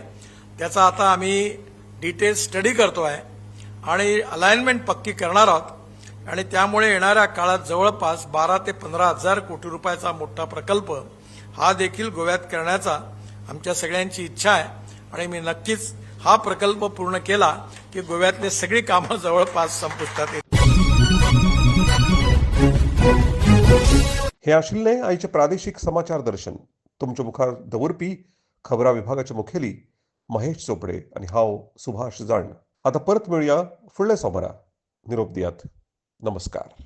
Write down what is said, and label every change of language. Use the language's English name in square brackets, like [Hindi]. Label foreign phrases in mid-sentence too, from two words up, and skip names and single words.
[Marathi] त्याचा आता आम्ही [English] detail study [Marathi] करतोय आणि अलाइनमेंट पक्की करणार आहोत आणि त्यामुळे येणाऱ्या काळात जवळपास 12 ते 15 हजार कोटी रुपयाचा मोठा प्रकल्प हा देखील गोव्यात करण्याचा आमच्या सगळ्यांची इच्छा आहे आणि मी नक्कीच हा प्रकल्प पूर्ण केला की गोव्यातले सगळी कामं जवळपास संपुष्टात येतील. [Konkani] हे आशिल्ले आईचे प्रादेशिक समाचार दर्शन. तुमच्या मुखार दवरपी खबरां विभागाचे मुखेली महेश चोपडे आणि हांव सुभाष जाण. आता परत मिळूया फुडल्या सोमारा. निरोप दियात. नमस्कार.